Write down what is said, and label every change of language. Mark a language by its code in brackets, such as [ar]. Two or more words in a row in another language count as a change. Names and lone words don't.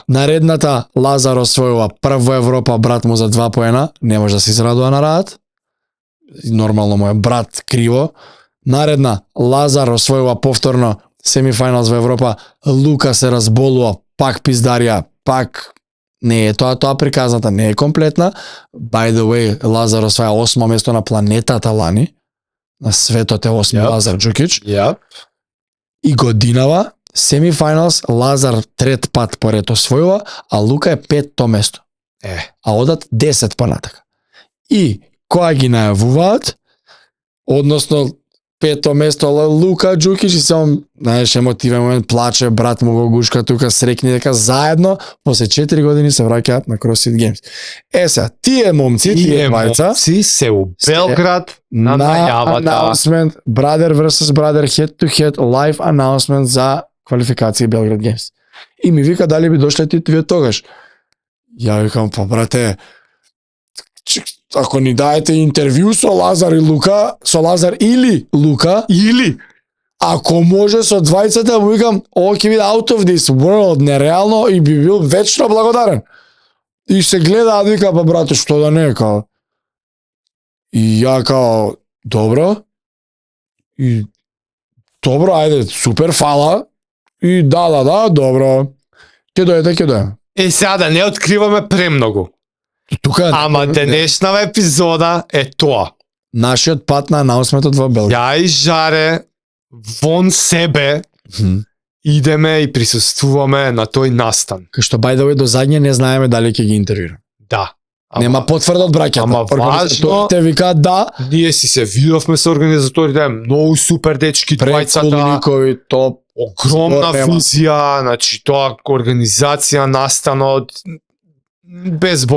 [mk] Наредната Лазар освојува прв во Европа, брат му за 2 поена, не може да се израдува на раат. Нормално му е брат криво. Наредна Лазар освојува повторно семифиналс во Европа, Лука се разболува, пак пиздарија, пак не е тоа приказната, не е комплетна. [en] By the way, [mk] Лазар освоја 8 место на планетата лани. На светот е 8 Yep. Лазар Джукич. Ја. И годинава семифиналс Лазар трет пат поред освојува, а Лука е 5-то место. А одат 10 понатака. И која ги најавуваат, односно 5-то место Лука Джукич и само, знаеш, емотивен момент, плаче, брат му го гушка тука, срекни дека заедно после 4 години се враќаат на CrossFit Games. Сега, тие момци, тие двајца, си се у Белград на најавата. [en] announcement, brother versus brother, head to head, live announcement [mk] за квалификации Белград Games. И ми вика дали би дошле ти вие тогаш. Ја викам, па брате, ако ни даете интервју со Лазар и Лука, со Лазар или Лука, Или ако може со двајцата, му викам, ово ќе биде [en] out of this world, [mk] нереално и би бил вечно благодарен. И се гледа, вика, па брате, што да не е, као. И ја као, добро. И добро, ајде, супер, фала. И да, добро. Ќе дојде. сега да не откриваме премногу. Тука Ама денешнава епизода е тоа. нашиот пат на анаунсментот во Белгија. Ја и Жаре вон себе идеме и присуствуваме на тој настан. Кај што [en] by the way [mk] до задње не знаеме дали ќе ги интервјурам. Да. Нема потврда од браќата. ама важно- Те викаат да, Ние си се видовме со организаторите, многу супер дечки, двајцата, Кулникови, топ, огромна Нема. визија, значи тоа организација, настанот, без збор.